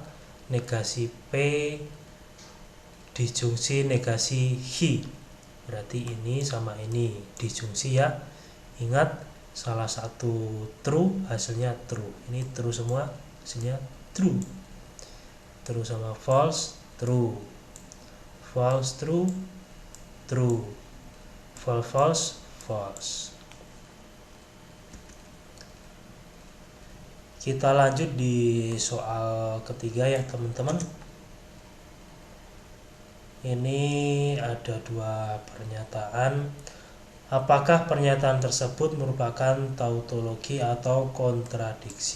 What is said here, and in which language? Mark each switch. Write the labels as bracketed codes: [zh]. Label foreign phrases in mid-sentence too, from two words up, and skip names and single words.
[id] Negasi P disjungsi negasi Hi, berarti ini sama ini disjungsi ya. Ingat, salah satu true hasilnya true. Ini true semua, hasilnya true. [en] True sama false true. False true, true. False false, false. [id] Kita lanjut di soal ketiga ya teman-teman. Ini ada dua pernyataan. Apakah pernyataan tersebut merupakan tautologi atau kontradiksi?